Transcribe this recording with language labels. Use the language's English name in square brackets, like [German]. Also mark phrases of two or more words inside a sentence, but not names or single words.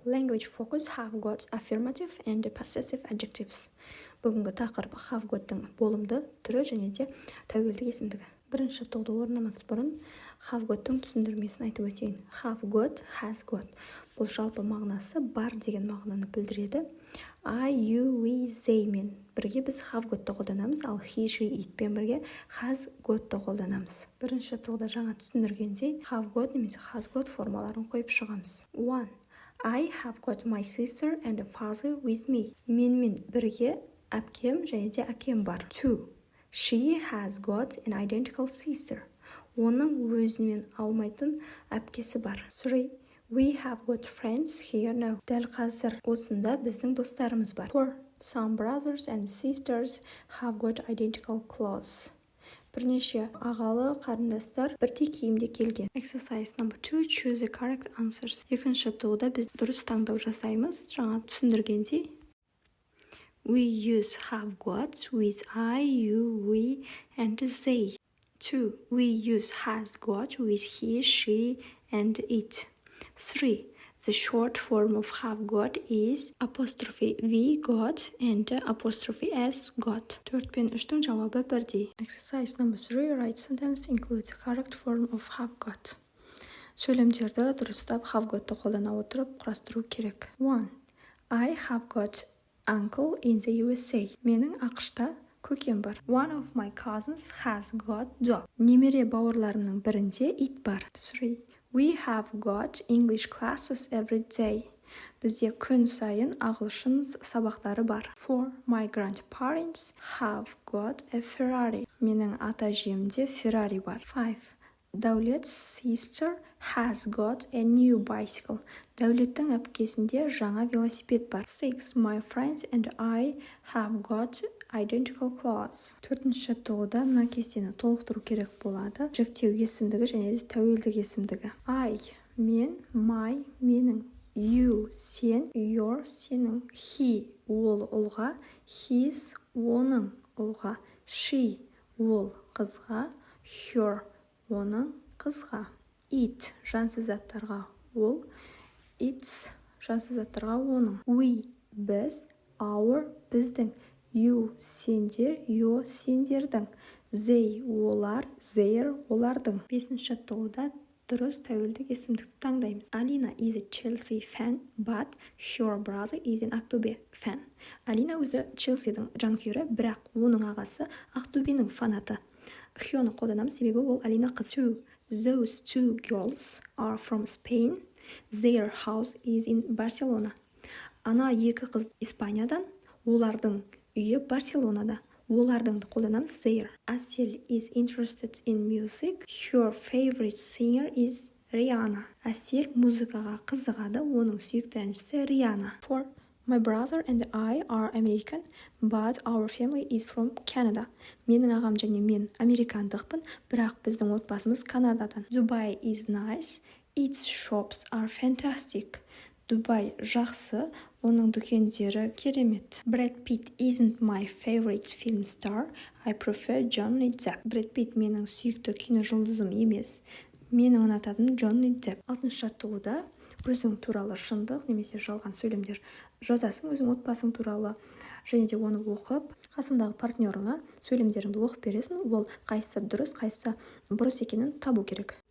[English] language focus have got affirmative and possessive adjectives. [Kazakh] Бүгінгі тақырып [English] have got- [Kazakh] тың болымды түрі және де тәуелдік есімдігі. Бірінші тоғды орнамас бұрын [English] have got- [Kazakh] тың түсіндірмесін айтып өтейін. [English] Have got, has got. [Kazakh] Бұл жалпы мағынасы бар деген мағынаны білдіреді. [English] I, you, we, they [Kazakh] мен бірге біз [English] have got- [Kazakh] ты қолданамыз, ал [English] he, she, [Kazakh] it-пен бірге [English] has got- [Kazakh] ты қолданамыз. Бірінші тоғда жаңа түсіндіргендей [English] have got [Kazakh] немесе [English] has got [Kazakh] формаларын қойып шығамыз. 1. [English] I have got my sister and father with me. [Kazakh] Менімен бірге әпкем және де әкем бар. 2. [English] She has got an identical sister. [Kazakh] Оның өзінен алмайтын әпкесі бар. 3. [English] We have got friends here now. [Kazakh] Дәл қазір осында біздің достарымыз бар. 4. [English] Some brothers and sisters have got identical clothes. [Kazakh] Бірнеше ағалы қарындастар бірдей киімде келген. [English] Exercise number 2. Choose the correct answers. [Kazakh] Екінші тоғда біз дұрыс таңдау жасаймыз. Жаңа түсіндіргендей. [English] We use have got with I, you, we, and they. 2. We use has got with he, she, and it. 3. The short form of have got is apostrophe V got and apostrophe S got. [Kazakh] 4 пен 3-тің жауабы бірдей. [English] Exercise number 3. Write sentence includes correct form of have got. [Kazakh] Сөйлемдерді дұрыстап [English] have got- [Kazakh] ты қолдана отырып құрастыру керек. 1. [English] I have got uncle in the USA. [Kazakh] Менің ақшта көкем бар. [English] One of my cousins has got dog. [Kazakh] Немере бауырларымның бірінде ит бар. 3. [English] We have got English classes every day. [Kazakh] Бізде күн сайын ағылшын сабақтары бар. 4. [English] My grandparents have got a Ferrari. [Kazakh] Менің ата-әжемде Ferrari бар. 5. [English] Дәулет's sister has got a new bicycle. [Kazakh] Дәулеттің әпкесінде жаңа велосипед бар. 6. [English] My friends and I have got identical clothes. [Kazakh] 4-ші тоғда мына кестені толықтыру керек болады. Жіктеу есімдігі және де тәуелдік есімдігі. I, мен, my, менің. You, сен, your, сенің. He, ол, ұлға. His, оның, ұлға. She, ол, қызға. Her, оның, қызға. It, жансыз заттарға, ол. Its, жансыз заттарға, оның. We, біз. Our, біздің. You, сендер. Your, сендердің. They, олар. Their, олардың. 5-ші тоғда дұрыс тәуелдік есімдікті таңдаймыз. [English] Alina is a Chelsea fan, but her brother is an Ақтөбе fan. [Kazakh] Алина өзі Челсидің жанкүйері, бірақ оның ағасы Ақтөбенің фанаты. Хёны қолданамыз, себебі ол Алина қыз. [English] Those two girls are from Spain. Their house is in Barcelona. [Kazakh] Ана екі қыз Испаниядан, олардың үйі Барселонада. Олардың қолданамыз their. Әсел [English] is interested in music. Her favorite singer is Rihanna. [Kazakh] Әсел музыкаға қызығады, оның сүйікті әншісі Rihanna. 4. [English] My brother and I are American, but our family is from Canada. [Kazakh] Менің ағам және мен американдықпын, бірақ біздің отбасымыз Канададан. [English] Dubai is nice. Its shops are fantastic. [Kazakh] Дубай жақсы, оның дүкендері керемет. [English] Brad Pitt isn't my favorite film star. I prefer Johnny Depp. Brad Pitt [Kazakh] менің сүйікті кино жұлдызым емес. Менің ұнататын Johnny Depp. 6-шы тоғда өзің туралы шындық немесе жалған сөйлемдер жазасың, өзің отбасың туралы және де оны оқып, қасындағы партнерыңа сөйлемдеріңді оқып бересің. Ол қайсысы дұрыс, қайсысы бұрыс екенін табу керек.